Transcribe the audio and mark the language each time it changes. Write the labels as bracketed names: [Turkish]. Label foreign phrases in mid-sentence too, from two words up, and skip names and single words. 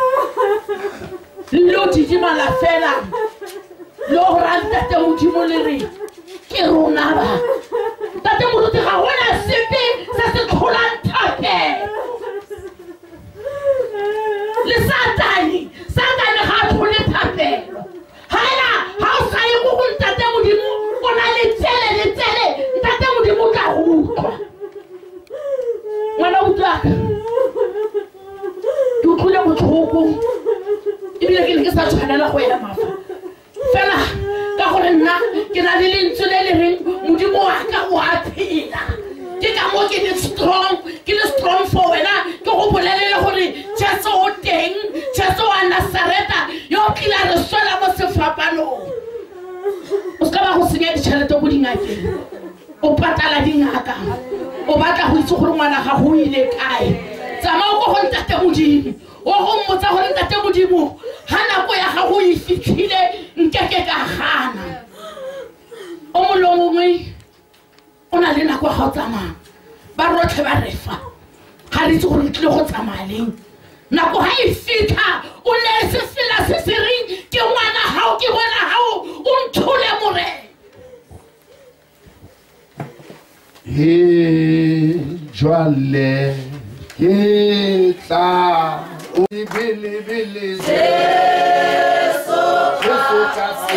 [Tswana] le o didimala fela le o ra ntate Modimo le re ke rona ba ntate moruti ga gona sepe se se tlholang Thapelo le satane ga a tlhole Thapelo hala ha o sa ye go ntate Modimo o na le tsele ntate Modimo o tla go utlwa ngwana o utlwa ke utlwile botlhoko ebile ke ne ke sa tshwanela go ela mafa fela ka gore nna ke na le lentswe le le reng Modimo wa ka o a phela ke ka mo ke le [English] strong for [Tswana] wena ke go bolelele gore Jesu o teng Jesu wa Nazareta yo kila re swela mo sefapanong o ska ba go senya ditšhelete go dingakeng o patala dingaka o batla go itse gore ngwana ga go ile kae tsamao go ntate Modimo o go mmotsa gore ntate Modimo ha nako ya ga go e fitlhile nkeke ka gana o molongwe o na le nako ga o tsamaya ba rotlhe ba refa ga re itse gore tlile go tsamaya leng nako ha e fitlha o ne se fela se se reng ke ngwana hao ke bona hao o nthole morena [Southern Sotho] jwale ke tla o bele Jesu ka